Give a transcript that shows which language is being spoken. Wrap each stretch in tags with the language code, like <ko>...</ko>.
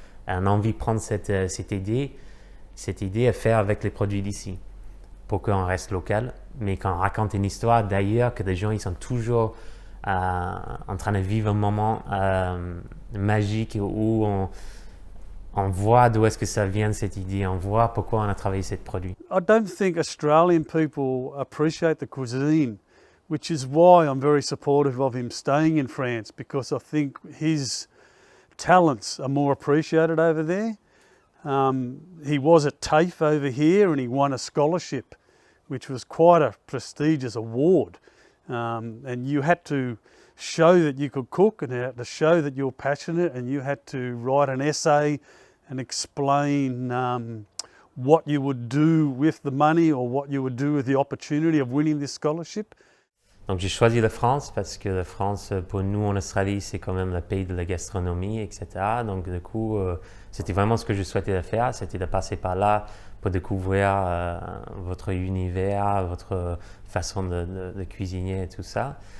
<fr>On a envie de prendre cette idée à faire avec les produits d'ici pour qu'on reste local, mais qu'on raconte une histoire d'ailleurs, que les gens ils sont toujours en train de vivre un moment magique où on voit d'où est-ce que ça vient cette idée, on voit pourquoi on a travaillé ce produit.</fr> <en>I don't think Australian people appreciate the cuisine, which is why I'm very supportive of him staying in France, because I think his talents are more appreciated over there. He was at TAFE over here and he won a scholarship, which was quite a prestigious award. And you had to show that you could cook, and you had to show that you're passionate, and you had to write an essay and explain what you would do with the money or what you would do with the opportunity of winning this scholarship.</en> <fr>Donc j'ai choisi la France parce que la France, pour nous en Australie, c'est quand même le pays de la gastronomie, etc. Donc du coup, c'était vraiment ce que je souhaitais faire, c'était de passer par là pour découvrir votre univers, votre façon de cuisiner et tout ça.</fr>